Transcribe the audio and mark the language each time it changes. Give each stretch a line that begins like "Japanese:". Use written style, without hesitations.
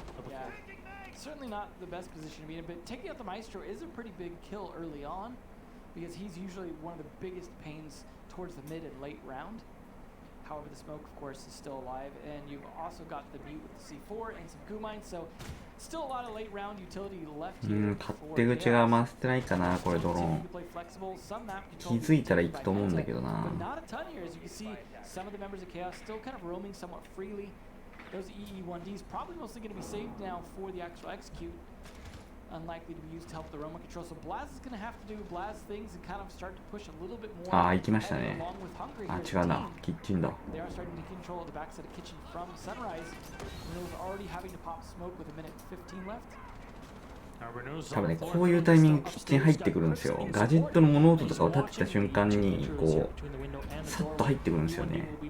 English: Yeah, certainly not the best position to be in, but taking out the Maestro is a pretty big kill early on, because he's usually one of the biggest pains towards the mid and late round. However, the smoke, of course, is still alive, and you've also got the mute with the C4 and some goo mines, so still a lot of late round utility left here.
Japanese: 勝手口が回ってないかな、これドローン。気づいたら行くと思うんだけどな。
English: But not a ton here, as you can see, some of the members of Chaos still kind of roaming somewhat freely. Those EE1Ds probably mostly going to be saved now for the actual execute. Unlikely to be used to help the Roma control. So Blaz is going to have to do Blaz things and kind of start to push a little bit more.
Japanese: ああ、行きましたね。
English: along with Hungry あ、 here.
Japanese: 違うな。キッチンだ。
English: They are starting to control the backside of kitchen from Sunrise. Renault's already having to pop smoke with a minute 15 left.
Japanese: 多分ね、こういうタイミングキッチン入ってくるんですよ。ガジェットの物音とかを立てた瞬間に、こう、さっと入ってくるんですよね。